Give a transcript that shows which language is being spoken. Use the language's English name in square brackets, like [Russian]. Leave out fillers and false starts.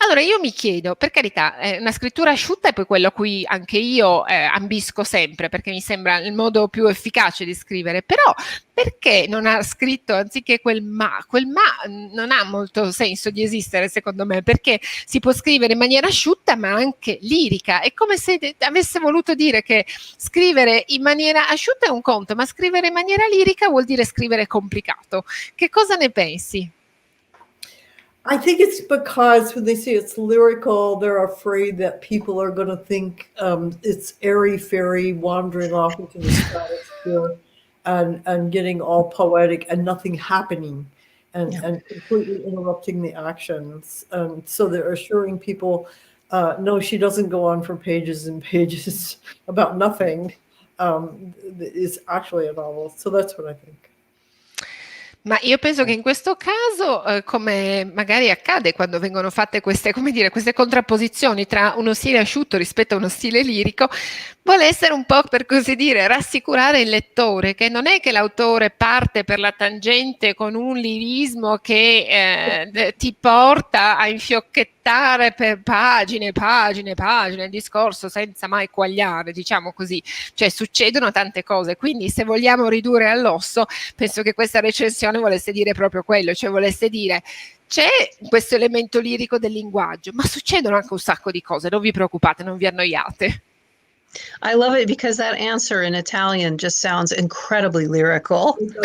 [Italian] Allora io mi chiedo, per carità, una scrittura asciutta è poi quello a cui anche io ambisco sempre, perché mi sembra il modo più efficace di scrivere, però perché non ha scritto anziché quel ma non ha molto senso di esistere secondo me, perché si può scrivere in maniera asciutta ma anche lirica. È come se avesse voluto dire che scrivere in maniera asciutta è un conto, ma scrivere in maniera lirica vuol dire scrivere complicato. Che cosa ne pensi? [English] I think it's because when they say it's lyrical, they're afraid that people are going to think it's airy-fairy wandering off into the stratosphere and getting all poetic and nothing happening and completely interrupting the actions. So they're assuring people, no, she doesn't go on for pages and pages about nothing. It's actually a novel. So that's what I think. [Italian] Ma io penso che in questo caso, come magari accade quando vengono fatte queste contrapposizioni tra uno stile asciutto rispetto a uno stile lirico, vuole essere un po', per così dire, rassicurare il lettore, che non è che l'autore parte per la tangente con un lirismo che ti porta a infiocchettare per pagine il discorso senza mai quagliare, diciamo così. Cioè succedono tante cose, quindi se vogliamo ridurre all'osso, penso che questa recensione volesse dire proprio quello, cioè volesse dire c'è questo elemento lirico del linguaggio, ma succedono anche un sacco di cose, non vi preoccupate, non vi annoiate. [English] I love it because that answer in Italian just sounds incredibly lyrical.